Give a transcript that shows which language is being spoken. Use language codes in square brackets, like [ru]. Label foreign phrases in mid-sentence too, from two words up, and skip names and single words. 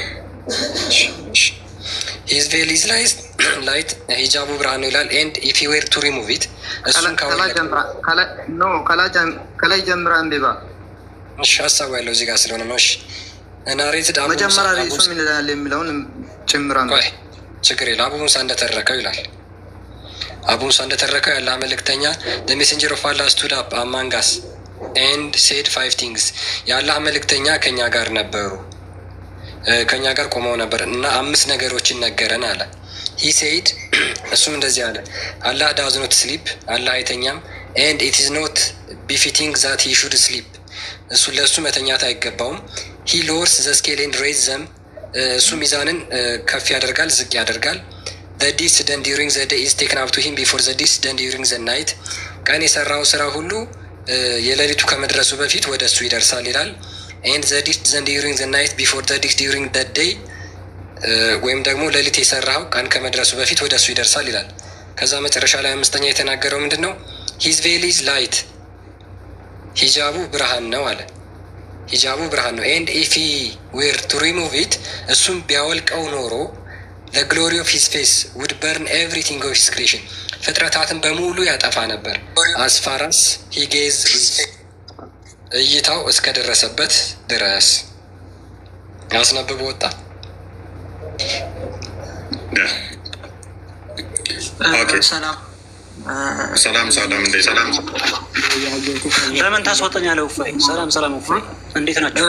[en] his veil is light፣ [am] ሂጃቡ ብርሃን ነው ይላል። [en] and if he were to remove it፣ እሱን [am] ከላይ ጀምራ አንብባ። እሺ ሀሳቡ ያለው እዚህ ጋር ስለሆነ ነው። እሺ ናሬትድ መጀመሪያ ሬሱ ምን ይላል የሚለውን ጭምራ ነው። ችግር የለ። አቡ ሙሳ እንደተረከው ይላል። አቡ ሙሳ እንደተረከው ያለ መልእክተኛ [en] the messenger of Allah stood up among us and said 5 things። [am] የአላህ መልእክተኛ ከኛ ጋር ነበሩ፣ ከኛ ጋር ቆመው ነበር እና 5 ነገሮችን ነገረን አለ። [en] he said [am] እሱም እንደዚህ አለ፣ አላህ [en] does not sleep፣ [am] አላህ አይተኛም። [en] and it is not befitting that he should sleep፣ [am] እሱ ለእሱ መተኛት አይገባውም። [en] he lowers the scale and raises them፣ [am] እሱ ሚዛንን ከፍ ያደርጋል ዝቅ ያደርጋል። [en] the deeds done during the day is taken up to him before the deeds done during the night፣ [am] ቀን የሰራው ስራ ሁሉ የሌሊቱ ከመድረሱ በፊት ወደ እሱ ይደርሳል ይላል። [en] and the deeds done during the night before the deeds during the day፣ [am] ወይም ደግሞ ሌሊት የሰራው ቀን ከመድረሱ በፊት ወደ እሱ ይደርሳል ይላል። ከዛ መጨረሻ ላይ 5ኛ የተናገረው ምንድን ነው? [en] his veil is light፣ [am] ሂጃቡ ብርሃን ነው አለ። ሂጃቡ ብርሃን ነው። [en] and if he were to remove it፣ [am] እሱም ቢያወልቀው ኖሮ [en] the glory of his face would burn everything of his creation፣ [am] ፍጥረታትን በሙሉ ያጠፋ ነበር። [en] as far as he gazed፣ [am] እይታው እስከደረሰበት ድረስ። ያስነብብ ወጣ። ሰላም እንዴ? ሰላም ለምን ታስወጠኛለህ? እፎይ ሰላም እፎይ፣ እንዴት ናቸው?